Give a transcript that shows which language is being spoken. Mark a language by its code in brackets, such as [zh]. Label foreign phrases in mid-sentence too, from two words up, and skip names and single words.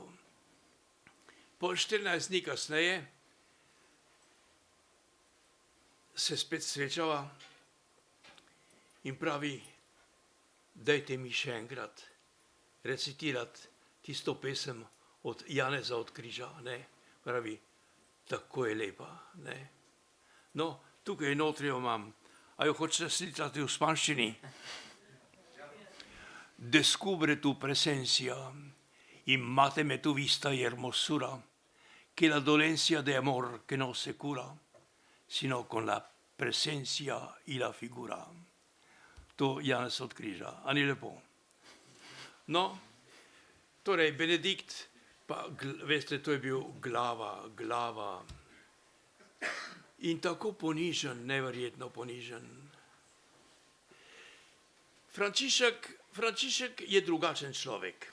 [sl] Po 14 dni kasneje se spet srečava in pravi, dajte mi še enkrat recitirati tisto pesem od Janeza od Križa. Ne? Pravi, tako je lepa. Ne? No, tukaj notri jo imam. A jo hočete slišati v španščini? [es] Descubre tu presencia y máteme tu vista y hermosura, que la dolencia de amor que no se cura, sino con la presencia y la figura. [sl] To Janez od Križa. A ni lepo? No, torej Benedikt, pa veste, to je bil glava. In tako ponižen, neverjetno ponižen. Frančišek je drugačen človek.